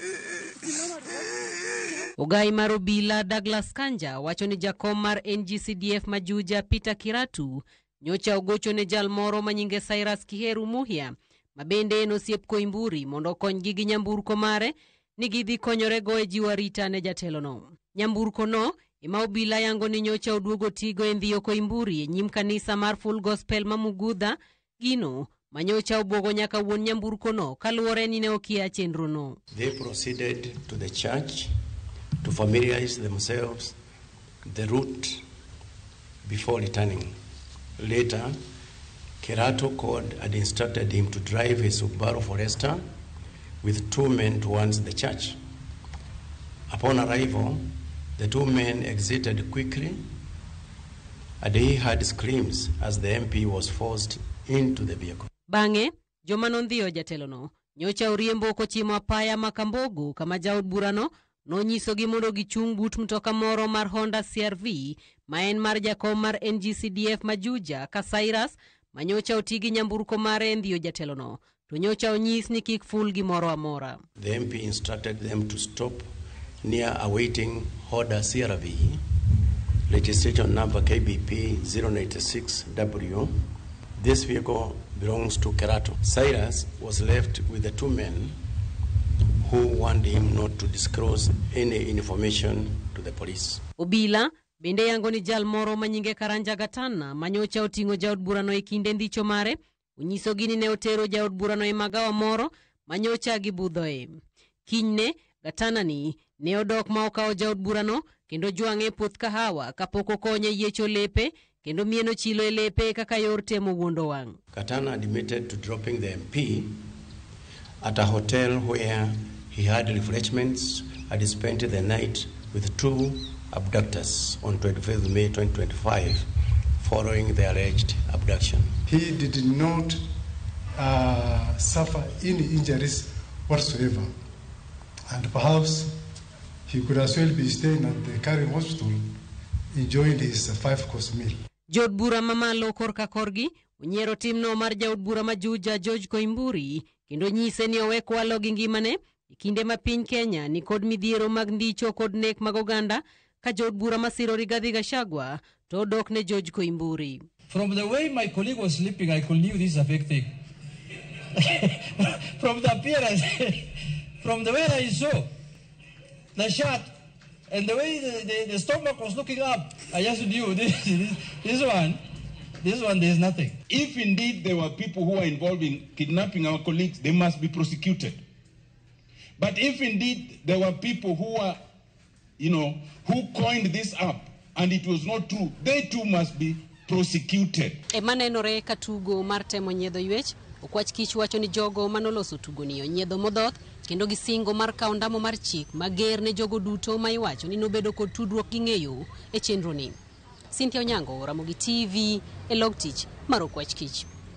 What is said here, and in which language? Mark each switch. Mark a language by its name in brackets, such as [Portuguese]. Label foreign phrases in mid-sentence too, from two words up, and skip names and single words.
[Luo (Kenya and Tanzania)] Ogai mar obila Douglas Kanja wacho ni jakom mar NGCDF ma Juja Peter Kiratu nyocha ogocho ne jal moro manyinge Cyrus Kiheru Muhia mabende nosiep Koimburi mondo konygi gi nyamburko mare ni gidhi konyorego e jiwo arita ne jatelono. Nyamburko no ema obila yango ni nyocha oduogo tigo e ndhiyo Koimburi e nyim kanisa mar Full Gospel ma Mugudha, gino manyocha obwogo nyaka wuon nyamburko no kaluwore ni ne okia chenro no. [English] They proceeded to the church to familiarize themselves the route before returning. Later, Kirato called and instructed him to drive a Subaru Forester with two men towards the church. Upon arrival, the two men exited quickly, and he heard screams as the MP was forced into the vehicle. [Luo (Kenya and Tanzania)] Bange, joma nondhiyo jatelono nyocha oriembo kochimo apaya Makambogo kama jaod burano nonyisogi mondo gichung' but mtoka moro mar Honda CRV ma en mar jakom mar NGCDF ma Juja ka Cyrus manyocha otigi nyamburko mare ndhiyo jatelono to nyocha onyis ni kik ful gimoro amora. [English] The MP instructed them to stop near awaiting Honda CRV, registration number KBP 096W. This vehicle belongs to Kirato. Cyrus was left with the two men who warned him not to disclose any information to the police. [Luo (Kenya and Tanzania)] Obila bende yango ni jal moro manyinge Karanja Gatana manyocha otingo jaod burano e kinde ndicho mare unyiso gini ne otero jaod burano e magawa moro manyocha gibudhoe. Kinyne Gatana ni ne odok ma okawo jaod burano kendo jwang'e puoth kahawa kapok okonye yiecho lepe kendo mieno chilo e lepe kaka yor temo wuondo wang'. [English] Gatana admitted to dropping the MP at a hotel where he had refreshments and spent the night with two abductors on 25th May 2025 following the alleged abduction. He did not suffer any injuries whatsoever, and perhaps he could as well be staying at the Karen Hospital enjoying his 5-course meal. [Luo (Kenya and Tanzania)] Jod bura mamalo korka korgi unyiero timno mar jaod bura ma Juja George Koimburi kendo nyise ni owek walo gi ngimane kinde ma piny Kenya ni kod midhiero mag ndicho kod nek mag oganda ka jod bura masiro Rigathi Gachagua to dok ne George Koimburi. [English] From the way my colleague was sleeping, I could knew this is a fake thing. From the appearance, from the way I saw the shirt and the way the stomach was looking up, I just knew this one, there's nothing. If indeed there were people who are involved in kidnapping our colleagues, they must be prosecuted. But if indeed there were people who are, who coined this up and it was not true, they too must be prosecuted. [Luo (Kenya and Tanzania)] Emanenore katugo mar temo nyiedho ywech, okwach kich wacho ni jogo manoloso tugo ni onyiedho modhoth kendo gisingo mar kawo ndamo mar chik mager ne jogo duto ma iwacho ni nobedo kod tudruok gi ng'eyo e chenro ni. Cynthia Onyango, Ramogi TV, e log tich mar okwach kich.